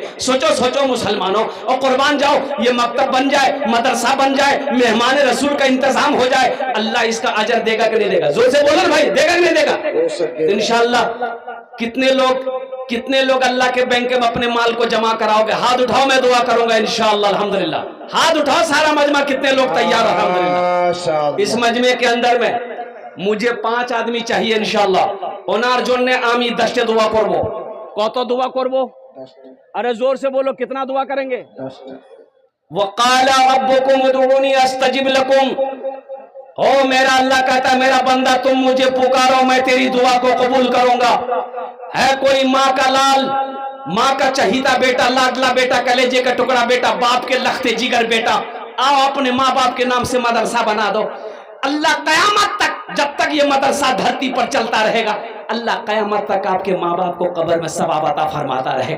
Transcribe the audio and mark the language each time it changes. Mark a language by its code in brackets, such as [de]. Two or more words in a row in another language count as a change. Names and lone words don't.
[ur] سوچو سوچو مسلمانوں، اور قربان جاؤ یہ مکتب بن جائے، مدرسہ بن جائے، مہمان رسول کا انتظام ہو جائے، اللہ اس کا اجر دے گا کہ نہیں دے گا؟ زور سے بولو بھائی، دے گا کہ نہیں دے گا؟ انشاءاللہ۔ کتنے لوگ اللہ کے بینک میں اپنے مال کو جمع کراؤ گے؟ ہاتھ اٹھاؤ، میں دعا کروں گا انشاءاللہ۔ الحمدللہ ہاتھ اٹھاؤ سارا مجمع، کتنے لوگ تیار؟ الحمدللہ۔ اس مجمع کے اندر میں مجھے 5 آدمی چاہیے [bn] ইনশাআল্লাহ ওনার জন্য আমি 10টা দোয়া করব কত দোয়া করব [ur] ارے زور سے بولو کتنا دعا کریں گے [ar] وقال ربكم ادعوني أستجب لكم [ur] او میرا اللہ کہتا ہے میرا بندہ تم مجھے پکارو میں تیری دعا کو قبول کروں گا ہے کوئی ماں کا لال ماں کا چہیتا بیٹا لاڈلا بیٹا کلیجے کا ٹکڑا بیٹا باپ کے لخت جگر بیٹا آؤ اپنے ماں باپ کے نام سے مدرسہ بنا دو اللہ قیامت تک جب تک یہ مدرسہ دھرتی پر چلتا رہے گا اللہ قیامت تک آپ کے ماں باپ کو قبر میں ثواب عطا فرماتا رہے گا.